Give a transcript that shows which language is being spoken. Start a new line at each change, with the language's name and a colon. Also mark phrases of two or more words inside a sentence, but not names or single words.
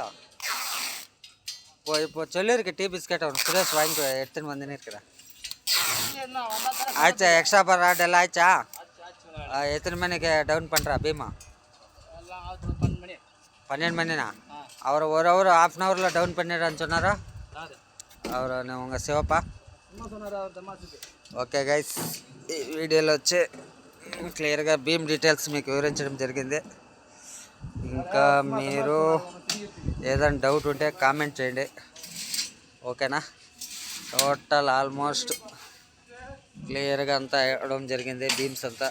Tamil: இப்போ சொல்லியிருக்கு டீ பிஸ்கெட் அவன் சுரேஷ் வாங்கி எடுத்துன்னு வந்துன்னு இருக்கிறேன். ஆச்சா
English: extra bar rod
Tamil: எல்லாம் ஆச்சா? எத்தனை மணிக்கு டவுன் பண்ணுறா பீமா? 12 மணினா? அவர் ஒரு ஹவர் ½ அன் ஹவரில் டவுன் பண்ணிடுறான்னு சொன்னாரா அவர் உங்கள் శివప్పా?
English: okay guys,
Telugu: ఈ వీడియోలో వచ్చి క్లియర్గా
English: beam details
Telugu: మీకు వివరించడం జరిగింది. ఇంకా మీరు ఏదైనా డౌట్ ఉంటే కామెంట్ చేయండి. ఓకేనా.
English: total almost
Telugu: క్లియర్గా అంతా వేయడం జరిగింది బీమ్స్ అంతా.